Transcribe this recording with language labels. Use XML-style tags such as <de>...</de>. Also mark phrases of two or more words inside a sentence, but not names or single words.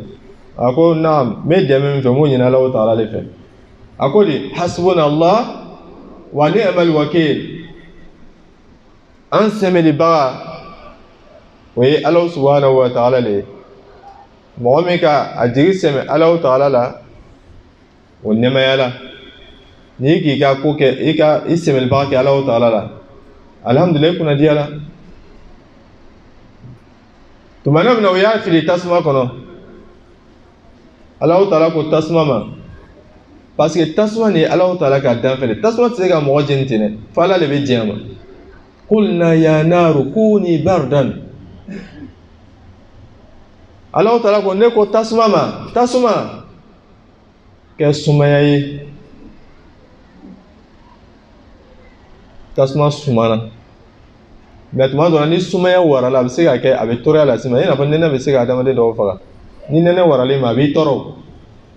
<bm>a ko naam n bɛ dɛmɛ min fɛ n b'o ɲini Alahu Taala de fɛ a ko de</bm> <ar>حسبنا الله ونعم الوكيل</ar> <bm>an sɛmɛlibaga o ye Alahu</bm> <ar>سبحانه وتعالى</ar> <bm>le ye mɔgɔ min ka a jigi sɛmɛ Alahu Taala la o nɛmaya la n'i k'i ka ko kɛ i sɛmɛlibaga kɛ Alahu Taala la alhamdulillah i kunna diya la tumana min na o y'a fili tasuma kɔnɔ Alahu Taala ko tasuma ma parce que tasuma ni Alahu Taala ka danfɛ de tasuma tɛ se ka mɔgɔ jeni ten dɛ fo Ala de bɛ diɲɛ ma</bm> <ar>قلنا يا نار كوني بردا</ar> <bm>Alahu Taala ko ne ko tasuma ma tasuma kɛ sumaya ye tasuma sumana mais tuma dɔ la ni sumaya warala a bɛ se ka kɛ a bɛ tɔɔrɔya lase ma i n'a fɔ nɛnɛ bɛ se ka adamaden dɔw faga ni nɛnɛ waralen ma a b'i tɔɔrɔ</bm>